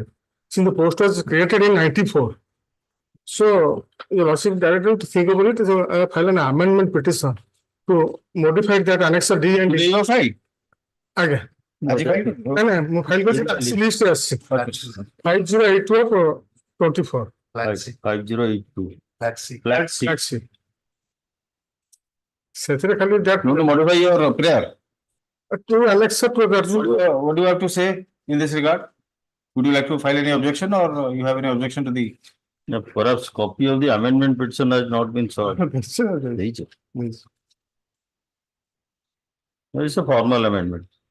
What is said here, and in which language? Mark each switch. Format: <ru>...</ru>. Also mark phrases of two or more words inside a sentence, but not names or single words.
<en>Since the post was created in 94. So, your lordship directed to think about it. So, I file an amendment petition to modify that Annex D and D. File. Again. No, file was list 5082 of 24. 5082. Flat C.</en> <or>ସେଥିରେ ଖାଲି</or> <en>that You want to modify your prayer? to accept that. What do you have to say in this regard? Would you like to file any objection or you have any objection to the? Perhaps copy of the amendment petition has not been sought. There is a formal amendment.</en>